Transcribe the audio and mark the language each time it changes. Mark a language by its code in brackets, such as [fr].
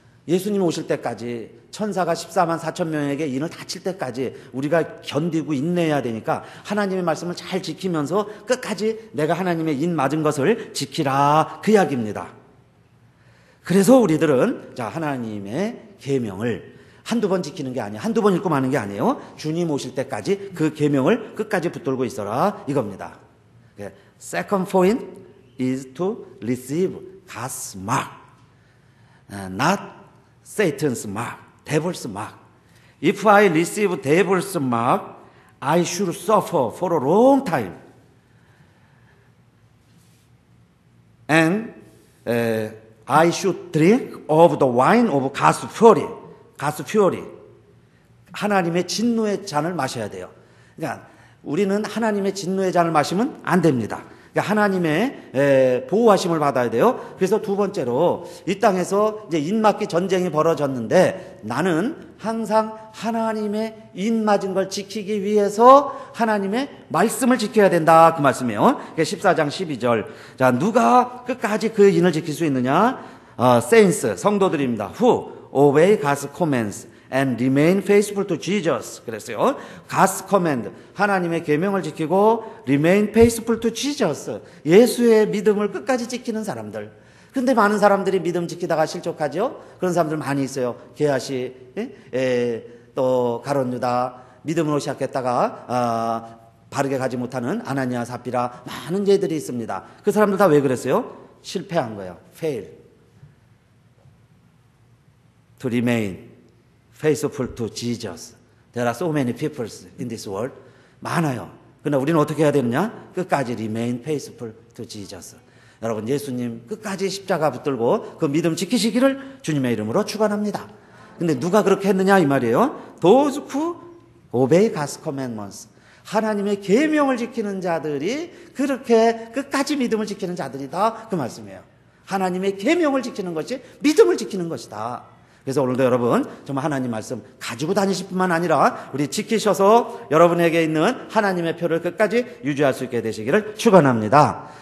[ko] 예수님 오실 때까지, 천사가 14만 4천 명에게 인을 다칠 때까지 우리가 견디고 인내해야 되니까 하나님의 말씀을 잘 지키면서 끝까지 내가 하나님의 인 맞은 것을 지키라, 그 이야기입니다. 그래서 우리들은 자, 하나님의 계명을 한두 번 지키는 게 아니에요. 한두 번 읽고 마는 게 아니에요. 주님 오실 때까지 그 계명을 끝까지 붙들고 있어라, 이겁니다. [en] Second point is to receive God's mark, not Satan's mark, devil's mark. If I receive devil's mark, I should suffer for a long time. And I should drink of the wine of God's fury. God's fury. [ko] 하나님의 진노의 잔을 마셔야 돼요. 그러니까 우리는 하나님의 진노의 잔을 마시면 안 됩니다. 그러니까 하나님의 보호하심을 받아야 돼요. 그래서 두 번째로 이 땅에서 이제 인맞기 전쟁이 벌어졌는데 나는 항상 하나님의 인맞은 걸 지키기 위해서 하나님의 말씀을 지켜야 된다, 그 말씀이에요. 14장 12절. 자, 누가 끝까지 그 인을 지킬 수 있느냐? Saints, 성도들입니다. [en] Who obey God's commands and remain faithful to Jesus. [ko] 그랬어요. [en] God's command, [ko] 하나님의 계명을 지키고 [en] remain faithful to Jesus, [ko] 예수의 믿음을 끝까지 지키는 사람들. 근데 많은 사람들이 믿음 지키다가 실족하죠. 그런 사람들 많이 있어요. 게하시, 또 가룟 유다, 믿음으로 시작했다가 바르게 가지 못하는 아나니아, 삽비라, 많은 죄들이 있습니다. 그 사람들 다 왜 그랬어요? 실패한 거예요. [en] fail to remain faithful to Jesus. There are so many people in this world. [ko] 많아요. 그러나 우리는 어떻게 해야 되느냐? 끝까지 [en] remain faithful to Jesus. [ko] 여러분, 예수님 끝까지 십자가 붙들고 그 믿음 지키시기를 주님의 이름으로 축원합니다. 근데 누가 그렇게 했느냐 이 말이에요. [en] Those who obey God's commandments. [ko] 하나님의 계명을 지키는 자들이 그렇게 끝까지 믿음을 지키는 자들이다, 그 말씀이에요. 하나님의 계명을 지키는 것이 믿음을 지키는 것이다. 그래서 오늘도 여러분 정말 하나님 말씀 가지고 다니실 뿐만 아니라 우리 지키셔서 여러분에게 있는 하나님의 표를 끝까지 유지할 수 있게 되시기를 축원합니다.